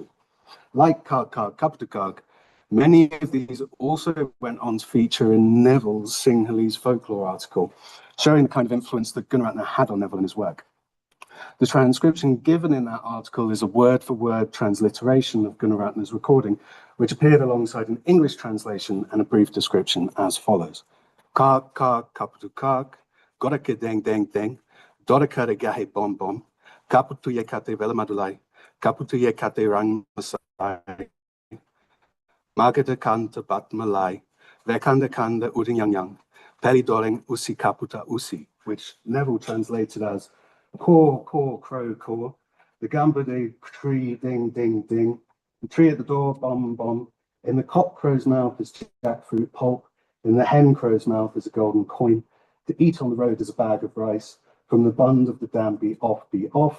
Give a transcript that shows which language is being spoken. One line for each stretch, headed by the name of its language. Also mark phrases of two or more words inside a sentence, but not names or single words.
English: Like Kapadukak, many of these also went on to feature in Neville's Sinhalese folklore article, showing the kind of influence that Gunaratna had on Neville in his work. The transcription given in that article is a word-for-word transliteration of Gunaratna's recording, which appeared alongside an English translation and a brief description as follows.
Sinhala: කාක්, කපුටු කාක්, ගොරකේ ඩෙං ඩෙං ඩෙං, දොරකරේ ගහේ බොම් බොම්, කපුටු යකට වෙලමදුලයි, කපුටුයේ කටේ රං මසයි, මගද කන්ට බත් මලයි, වැකන්ද කන්ද උඩින් යං යං, පෙලි දොලිං උසි කපුට උසි,
English: which Neville translated as caw, caw, crow, caw. The gamba de tree, ding, ding, ding. The tree at the door, bom, bom. In the cockcrow's mouth is jackfruit pulp. In the hen crow's mouth is a golden coin. To eat on the road is a bag of rice. From the bund of the dam be off, be off.